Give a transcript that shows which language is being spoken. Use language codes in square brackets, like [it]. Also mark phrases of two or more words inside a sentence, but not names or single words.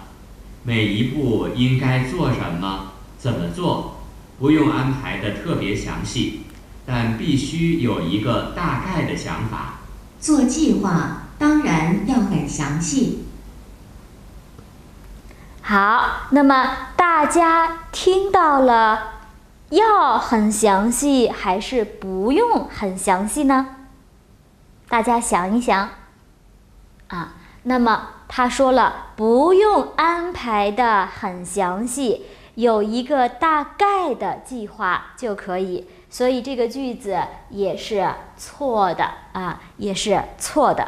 [zh] 每一步應該做什麼，怎麼做，不用安排得特別詳細，但必須有一個大概的想法。做計劃當然要很詳細。好，那麼大家聽到了要很詳細還是不用很詳細呢？大家想一想那麼他說了不用安排的很詳細，有一個大概的計劃就可以，所以這個句子也是錯的也是錯的。